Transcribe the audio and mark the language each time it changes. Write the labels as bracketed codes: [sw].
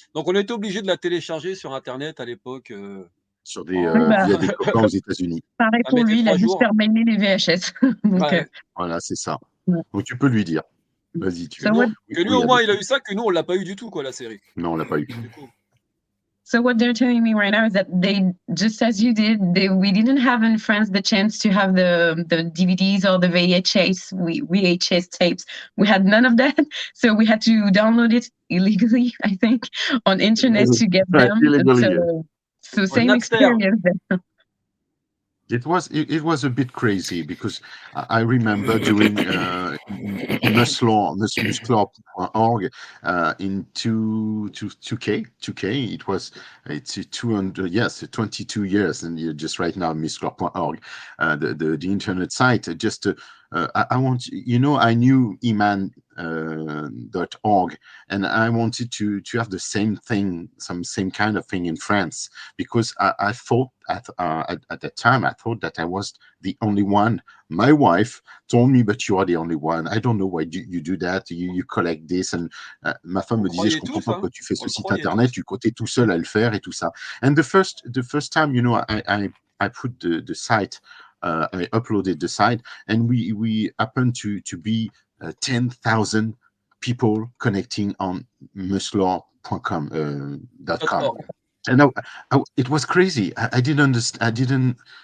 [fr] Donc, on a été obligé de la télécharger sur Internet à l'époque. Via des copains aux États-Unis. Pareil pour lui, il a juste fait mailer les VHS. Donc, voilà, c'est ça. Donc, tu peux lui dire. Vas-y, tu veux. Que lui, au moins, il a eu ça, que nous, on ne l'a pas eu du tout, quoi, la série. Non, on ne l'a pas eu. [en] So what they're telling me right now is that they, just as you did, we didn't have in France the chance to have the DVDs or the VHS tapes. We had none of that, so we had to download it illegally, I think, on internet to get them. So same experience. It was a bit crazy because I remember during musclor.org in 2K, it's 22 years, and just right now musclor.org, the internet site. Just I knew eman.org, and I wanted to have the same thing, same kind of thing in France, because I thought at that time I thought that I was the only one. My wife told me, but you are the only one. I don't know why you do that. You collect this. [fr] And ma femme me disait, je comprends pas pourquoi tu fais ce site internet. Tu es tout seul à le faire et tout ça. [en] And the first time, I put the site. I uploaded the site, and we happened to be 10,000 people connecting on musclor.com. And it was crazy. I didn't understand.